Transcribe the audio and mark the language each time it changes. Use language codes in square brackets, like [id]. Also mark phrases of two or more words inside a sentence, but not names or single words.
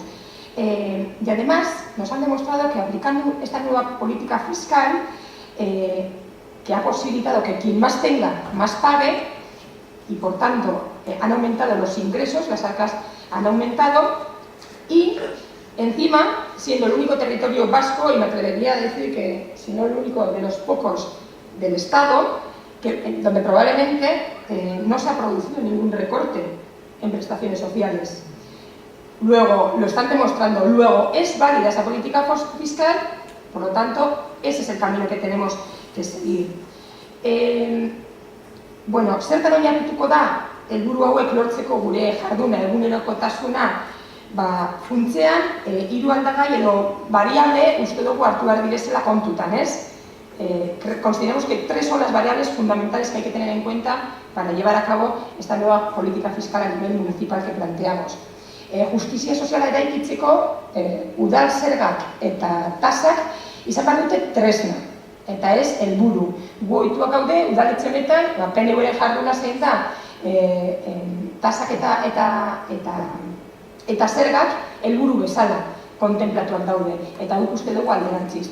[es] Y además nos han demostrado que aplicando esta nueva política fiscal, que ha posibilitado que quien más tenga, más pague, y por tanto han aumentado los ingresos, las arcas han aumentado, y encima, siendo el único territorio vasco, y me atrevería a decir que, si no el único de los pocos del Estado, donde probablemente no se ha producido ningún recorte en prestaciones sociales. Luego, lo están demostrando, luego es válida esa política fiscal, por lo tanto, ese es el camino que tenemos que seguir. [eu] Zertan oinarrituko da, helburu hauek lortzeko gure jarduna, egunerokotasuna, funtzean, 3 aldagai edo variable uste dugu hartu behar direzela kontutan, ez? [es] Consideramos que 3 son las variables fundamentales que hay que tener en cuenta para llevar a cabo esta nueva política fiscal a nivel municipal que planteamos. [eu] Justizia soziala eraikitzeko, udal zergak eta tasak izan behar dute tresna, eta ez helburu. Gu ohituak gaude, udaletxe honetan, PNV-ren jarduna zein da, tasak eta zergak helburu bezala kontemplatuak daude, eta guk uste dugu alderantziz.